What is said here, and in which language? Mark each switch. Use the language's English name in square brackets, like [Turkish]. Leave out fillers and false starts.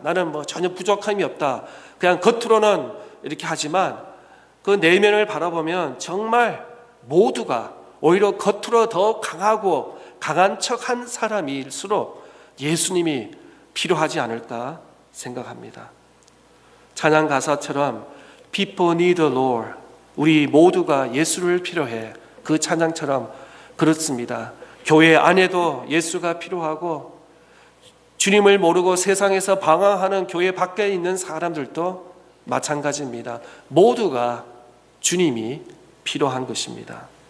[Korean] 나는 뭐 전혀 부족함이 없다. 그냥 겉으로는 이렇게 하지만 그 내면을 바라보면 정말 모두가 오히려 겉으로 더 강하고 강한 척한 사람일수록 예수님이 필요하지 않을까 생각합니다. 찬양 가사처럼 [English] People need the Lord. [Korean] 우리 모두가 예수를 필요해. 그 찬양처럼 그렇습니다. 교회 안에도 예수가 필요하고 주님을 모르고 세상에서 방황하는 교회 밖에 있는 사람들도 마찬가지입니다. 모두가 주님이 필요한 것입니다.